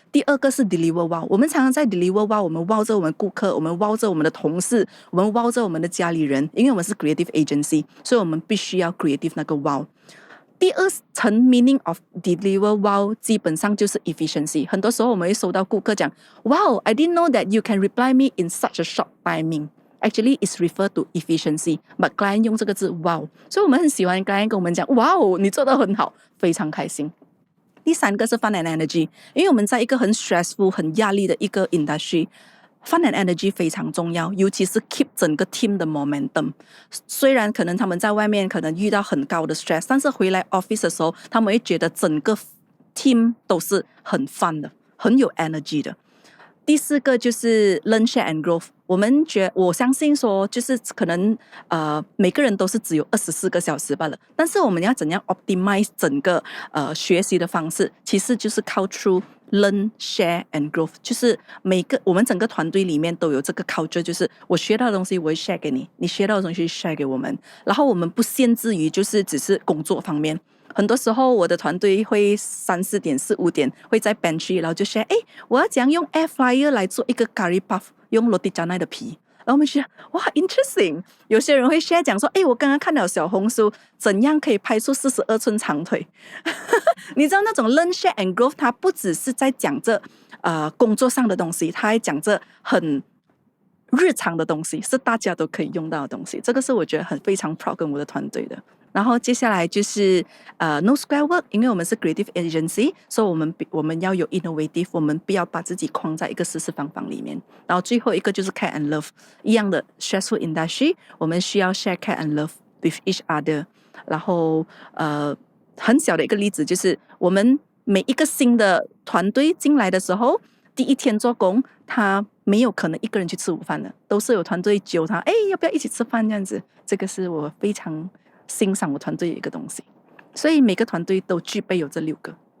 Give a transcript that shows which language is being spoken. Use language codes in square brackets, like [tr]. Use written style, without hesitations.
[zh] 第二个是 deliver wow。我们常常在 deliver wow， 我们 wow 着我们顾客，我们 wow 着我们的同事，我们 wow 着我们的家里人，因为我们是 creative agency， 所以我们必须要 creative 那个 wow。第二层 meaning of deliver wow 基本上就是 efficiency。很多时候我们会收到顾客讲 [en] Wow, I didn't know that you can reply me in such a short timing. Actually, it's referred to efficiency. [zh] But client 用这个字 wow， 所以我们很喜欢 client 跟我们讲 Wow, 你做得很好，非常开心。第三个是 fun and energy， 因为我们在一个很 stressful 很压力的一个 industry，Fun and energy 非常重要，尤其是 keep 整个 team 的 momentum。虽然可能他们在外面可能遇到很高的 stress， 但是回来 office 的时候，他们会觉得整个 team 都是很 fun 的，很有 energy 的。第四个就是 learn, share and growth。我相信说，就是可能每个人都是只有24个小时罢了，但是我们要怎样 optimize 整个学习的方式，其实就是靠 through learn, share and growth， 就是我们整个团队里面都有这个 culture， 就是我学到的东西我会 share 给你，你学到的东西 share 给我们，然后我们不限制于就是只是工作方面。很多时候我的团队会3、4点、4、5点会在 bench， 然后就 share， 我要怎样用 air fryer 来做一个 curry puff， 用 roti canai 的皮。然后我们觉得哇 interesting， 有些人会 share 讲说，我刚刚看到小红书怎样可以拍出42寸长腿。你知道那种 learn, share and growth， 它不只是在讲这工作上的东西，它还讲这很日常的东西，是大家都可以用到的东西。这个是我觉得非常 proud 跟我的团队的。然后接下来就是no square work， 因为我们是 creative agency， 所以我们要有 innovative， 我们不要把自己框在一个死死方方里面。然后最后一个就是 care and love， 一样的 stressful industry， 我们需要 [en] share care and love with each other。 [zh] 然后很小的一个例子就是我们每一个新的团队进来的时候，第一天做工，他没有可能一个人去吃午饭的，都是有团队揪他，要不要一起吃饭这样子。这个是我非常欣赏我团队的一个东西，所以每个团队都具备有这6个，